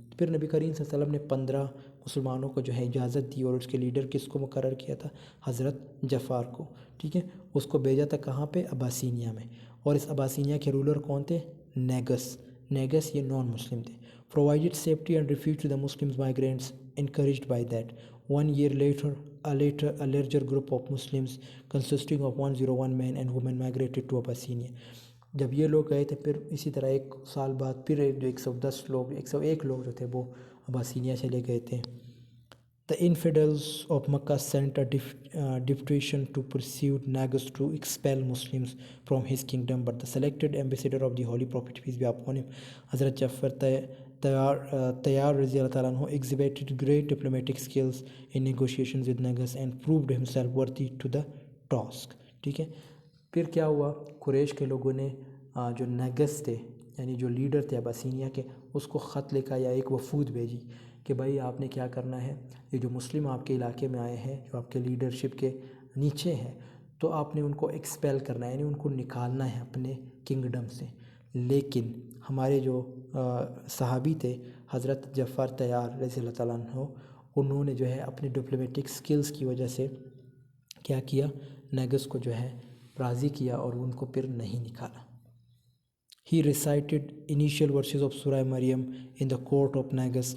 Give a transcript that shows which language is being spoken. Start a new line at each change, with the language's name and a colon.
Urdu: پھر نبی کریم صلی اللہ علیہ وسلم نے 15 مسلمانوں کو جو ہے اجازت دی, اور اس کے لیڈر کس کو مقرر کیا تھا, حضرت جعفر کو, ٹھیک ہے, اس کو بھیجا تھا کہاں پہ, اباسینیا میں. اور اس اباسینیا کے رولر کون تھے, نیگس یہ نان مسلم تھے.
English: provided safety and refuge to the Muslims migrants encouraged by that. 1 year later a larger group of Muslims consisting of 101 men and women migrated to Abyssinia.
Urdu: جب یہ لوگ گئے تھے پھر اسی طرح 1 سال بعد پھر جو 101 لوگ جو تھے وہ اباسینیا چلے گئے تھے.
English: The infidels of Makkah sent a deputation to pursue Nagus to expel Muslims from his kingdom, but the selected ambassador of the Holy Prophet peace be upon him, Hazrat Jafar Tayyar رضی اللہ تعالیٰ عنہ, exhibited great diplomatic skills in negotiations with Nagus and proved himself worthy to the task.
Urdu: ٹھیک ہے, پھر کیا ہوا, قریش کے لوگوں نے جو نیگس تھے یعنی جو لیڈر تھے اباسینیا کے, اس کو خط لکھا یا ایک وفود بھیجی کہ بھائی آپ نے کیا کرنا ہے, یہ جو مسلم آپ کے علاقے میں آئے ہیں جو آپ کے لیڈرشپ کے نیچے ہیں, تو آپ نے ان کو ایکسپیل کرنا ہے, یعنی ان کو نکالنا ہے اپنے کنگڈم سے. لیکن ہمارے جو صحابی تھے حضرت جعفر طیار رضی اللہ تعالیٰ عنہ, انہوں نے جو ہے اپنے ڈپلومیٹک سکلز کی وجہ سے کیا کیا, نیگس کو جو ہے راضی کیا اور ان کو پھر نہیں نکالا.
English: He recited initial verses of Surah Maryam in the court of Nagas.